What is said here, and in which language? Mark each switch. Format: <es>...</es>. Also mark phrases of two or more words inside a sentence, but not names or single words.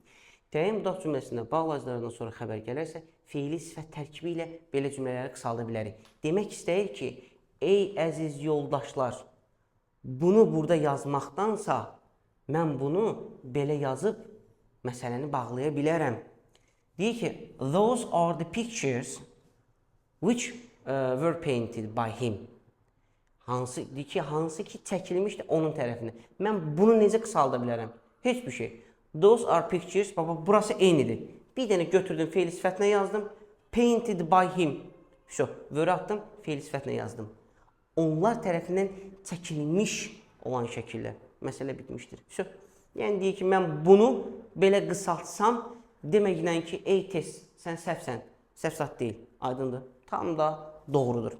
<az>Təyin budaq cümləsində bağlayıcılardan sonra xəbər gələrsə, feili sifət tərkibi ilə belə cümlələri qısalda bilərik. Demək istəyir ki, ey əziz yoldaşlar, bunu burada yazmaqdansa, mən bunu belə yazıb məsələni bağlaya bilərəm. Deyir ki,</az> <en>those are the pictures which were painted by him.</en> <az>Hansı ki çəkilmişdir onun tərəfindən. Mən bunu necə qısalda bilərəm? Heç bir şey.</az> <en>Those are pictures,</en> <az>burası eynidir. Bir dənə götürdüm, feil sifətinə yazdım.</az> <en>Painted by him.</en> <az>Vörə atdım, feil sifətinə yazdım. Onlar tərəfindən çəkilmiş olan şəkillər. Məsələ bitmişdir. Yəni deyir ki, mən bunu belə qısaltsam, deməklə ki, ey test, sən səhvsən. Səhv zat deyil. Aydındır. Tam da doğrudur.</az>